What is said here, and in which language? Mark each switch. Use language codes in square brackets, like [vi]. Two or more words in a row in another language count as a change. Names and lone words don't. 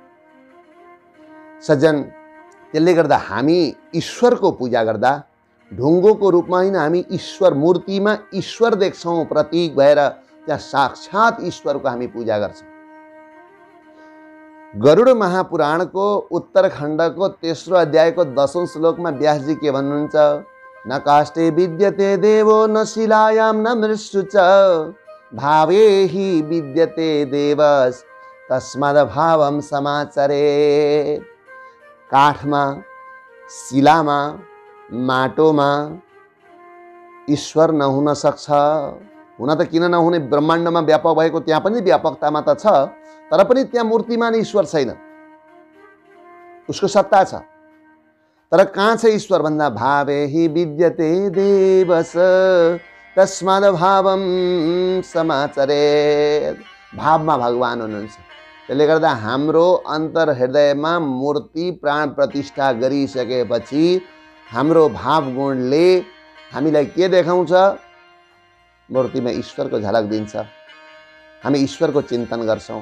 [ne] सज्जन, त्यसले गर्दा हामी ईश्वरको पूजा गर्दा ढुङ्गोको रूपमा होइन, हामी ईश्वर मूर्तिमा ईश्वर देख्छौँ। प्रतीक भएर त्यहाँ साक्षात ईश्वरको हामी पूजा गर्छौँ। गरुड महापुराणको उत्तरखण्डको 3रो अध्यायको 10औं श्लोकमा व्यासजी के भन्नुहुन्छ? [sa] न काष्ठे विद्यते देवो न शिलायां न मृत्सु च भावे हि विद्यते देवस् तस्माद् भावं समाचरेत्। [ne] काठमा, शिलामा, माटोमा ईश्वर नहुन सक्छ। हुन त किन नहुने, ब्रह्माण्डमा व्यापक भएको त्यहाँ पनि व्यापकतामा त छ, तर पनि त्यहाँ मूर्तिमान ईश्वर छैन, उसको सत्ता छ। तर कहाँ छ ईश्वर भन्दा [sa] भावे हि विद्यते देवस तस्माद भावम समाचरेत्। [ne] भावमा भगवान हुनुहुन्छ। त्यसले गर्दा हाम्रो अन्तर हृदयमा मूर्ति प्राण प्रतिष्ठा गरिसकेपछि हाम्रो भाव गुणले हामीलाई के देखाउँछ? मूर्तिमा ईश्वरको झलक दिन्छ। हामी ईश्वरको चिन्तन गर्छौं।